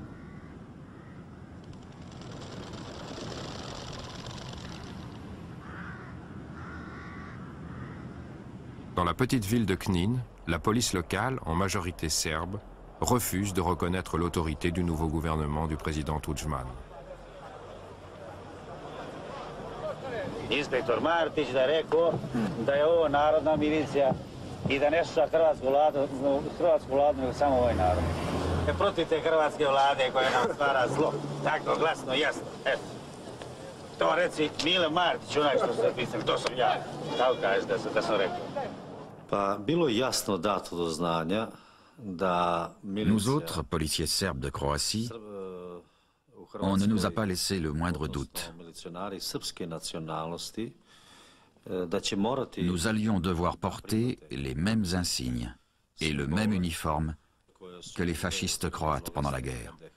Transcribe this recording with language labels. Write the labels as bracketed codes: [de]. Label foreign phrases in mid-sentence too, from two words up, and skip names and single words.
[fr] Dans la petite ville de Knin, la police locale, en majorité serbe, refuse de reconnaître l'autorité du nouveau gouvernement du président Tudjman. [sr] Inspektor Martić da je rekao da je ovo narodna milicija i da ne sluša hrvatsku vladu, nego samo ovaj narod. Protiv te hrvatske vlade koja nam stvara zlo. Tako, glasno, jasno. Eto. To reci Mile Martić, onaj što se pisali, to sam ja. Tako kažeš da sam rekao. Pa bilo je jasno dato do znanja da milicija... [fr] Nous autres, policiers serbes de Croatie, on ne nous a pas laissé le moindre doute. Nous allions devoir porter les mêmes insignes et le même uniforme que les fascistes croates pendant la guerre.